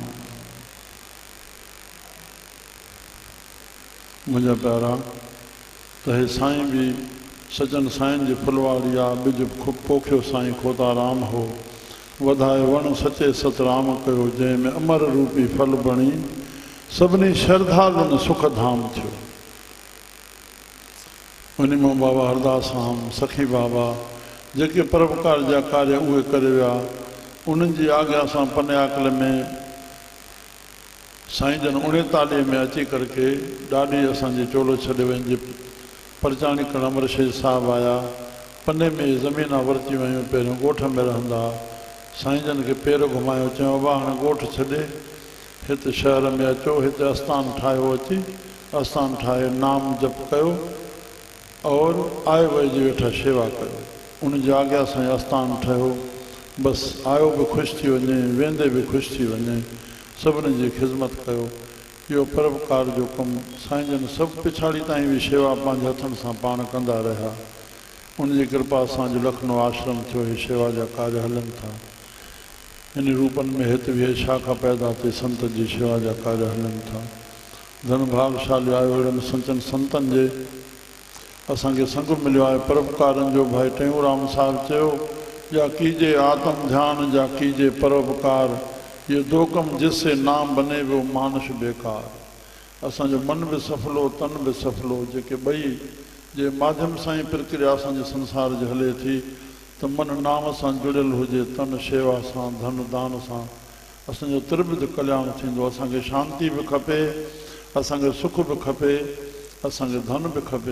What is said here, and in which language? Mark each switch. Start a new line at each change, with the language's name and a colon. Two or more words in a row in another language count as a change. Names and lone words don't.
Sindhi: मुंहिंजा प्यारा त हे साईं बि सजन साईं जी फुलवारी आहे ॿिज पोखियो साईं खोता राम हो वधाए वण सचे सतराम कयो जंहिंमें अमर रूपी फल बणी सभिनी श्रद्धालुनि सुख धाम थियो उन मां बाबा हरदास राम सखी बाबा जेके परोपकार जा कार्य उहे करे विया उन्हनि जी आज्ञा सां पन्याकल में साईं जन 39 में अची करके ॾाढी असांजी चोलो छॾे वञे परचाणी करण अमर शेर साहिब आया पने में ज़मीन वरिती वयूं पहिरियों ॻोठ में रहंदा साईं जन खे पेर घुमायो चयो बाबा हाणे ॻोठ छॾे हिते शहर में अचो हिते आस्थान ठाहियो अची आस्थान ठाहे नाम जप कयो और आए वइजी वेठा शेवा कयो उनजी आज्ञा सां आस्थान ठहियो बसि आयो बि ख़ुशि थी वञे वेंदे बि ख़ुशि थी वञे सभिनी जी ख़िदमत कयो इहो परोपकार जो कमु साईं जन सभु पिछाड़ी ताईं बि शेवा पंहिंजे हथनि सां पाण कंदा रहिया उनजी कृपा सां जो लखनऊ आश्रम थियो ही शेवा जा कार्य हलनि था इन रूपनि में हिते बि शाखा पैदा थिए संत जी शेवा जा कार्य हलनि था धन भागशाली आयो अहिड़नि संतनि जे असांखे संग मिलियो आहे परोपकारनि जो भाई टेऊंराम साहिबु चयो
Hindi: या कीजे आत्म ध्यान या कीजे परोपकार ये दो कम जिससे नाम बने वो मानुष बेकार
Sindhi: असांजो मन बि सफलो तन बि सफलो जेके ॿई जे माध्यम सां ई प्रक्रिया असांजे संसार जी हले थी त मन नाम सां जुड़ियल हुजे, तन शेवा सां, धन दान सां असांजो त्रिविध कल्याण थींदो। असांखे शांती बि खपे, असांखे सुख बि खपे, असांखे धन बि खपे।